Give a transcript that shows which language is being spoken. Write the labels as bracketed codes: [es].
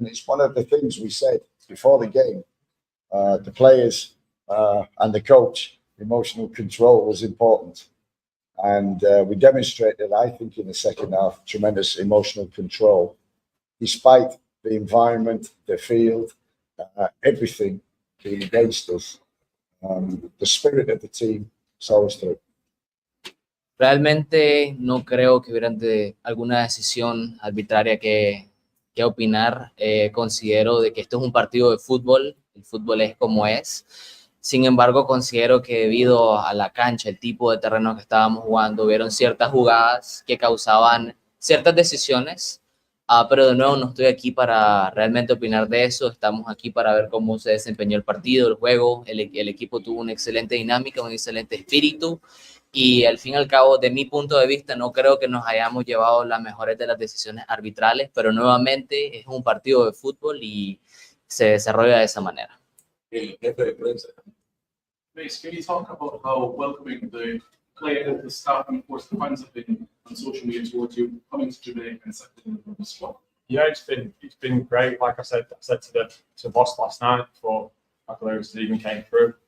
[en] And it's one of the things we said before the game. The players and the coach, emotional control was important. And we demonstrated, I think, in the second half, tremendous emotional control, despite the environment, the field, everything being against us. The spirit of the team saw us through. [es] Realmente no creo que hubiera alguna decisión arbitraria que opinar. Considero de que esto es un partido de fútbol, el fútbol es como es. Sin embargo, considero que debido a la cancha, el tipo de terreno que estábamos jugando, hubieron ciertas jugadas que causaban ciertas decisiones, pero de nuevo no estoy aquí para realmente opinar de eso. Estamos aquí para ver cómo se desempeñó el partido, el juego. El equipo tuvo una excelente dinámica, un excelente espíritu. Y al fin y al cabo, de mi punto de vista, no creo que nos hayamos llevado las mejores de las decisiones arbitrales, pero nuevamente es un partido de fútbol y se desarrolla de esa manera. El jefe de prensa. [en] Mace, can you talk about how welcoming the players, the staff, and of course the fans have been on social media towards you coming to Jamaica and settling in the squad? Yeah, it's been great. Like I said to the boss last night before my players even came through.